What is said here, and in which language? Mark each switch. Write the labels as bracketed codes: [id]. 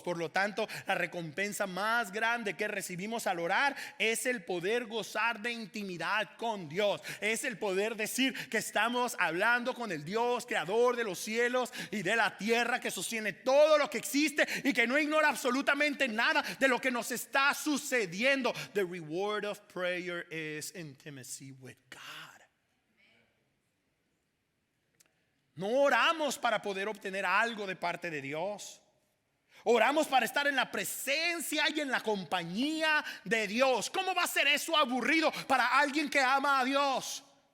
[es] Por lo tanto, la recompensa más grande que recibimos al orar es el poder gozar de intimidad con Dios. Es el poder decir que estamos hablando con el Dios creador de los cielos y de la tierra, que sostiene todo lo que existe y que no ignora absolutamente nada de lo que nos está sucediendo. [en] The reward of prayer is intimacy with God. [es] No oramos para poder obtener algo de parte de Dios. Oramos para estar en la presencia y en la compañía de Dios. ¿Cómo va a ser eso aburrido para alguien que ama a Dios?